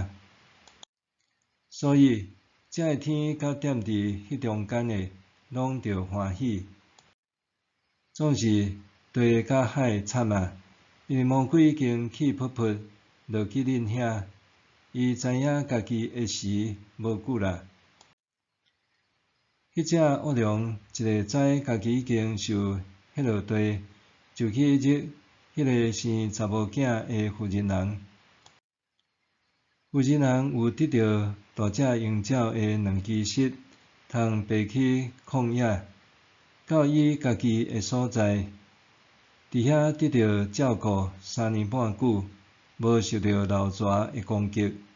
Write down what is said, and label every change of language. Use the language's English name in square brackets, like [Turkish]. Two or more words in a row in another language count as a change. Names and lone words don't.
[Min Nan Chinese] 所以，遮个天甲踮伫迄中间的，拢着欢喜。总是地甲海惨啊！因为魔鬼已经气噗噗落去恁遐，伊知影家己的时无久啦。迄只恶龙一个知家己已经受下落地，就去入迄个生查某囝的妇人人。妇人人有得到大只鹰鸟的2支翅，通飞去旷野，到伊家己的所在，伫遐得到照顾3年半久，无受到老蛇的攻击。